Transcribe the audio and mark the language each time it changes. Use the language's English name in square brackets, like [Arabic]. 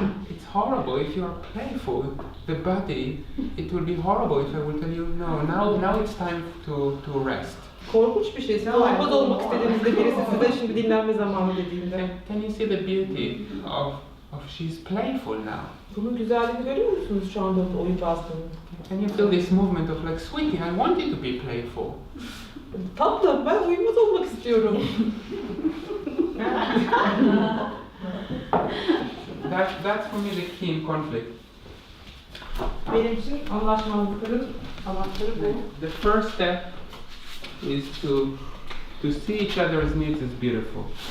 [English] It's horrible if you are playful. The body, it will be horrible if I will tell you no. Now it's time to rest. [Turkish] Korkunç bir şey. Siz oyunbaz olmak istediğinizde birisi size şimdi dinlenme zamanı dediğinde. [English] Can you see the beauty of she's playful now? [Turkish] Bunun güzelliğini görüyor musunuz şu anda onun oyunbazlığını? [English] Can you feel this movement of like, sweetie, I want you to be playful. [Turkish] Tatlım, ben oyunbaz olmak istiyorum. [English] That's for me the key in conflict. [Turkish] Benim için anlaşmazlıkların amaçları bu. [English] The first step is to see each other's needs as beautiful.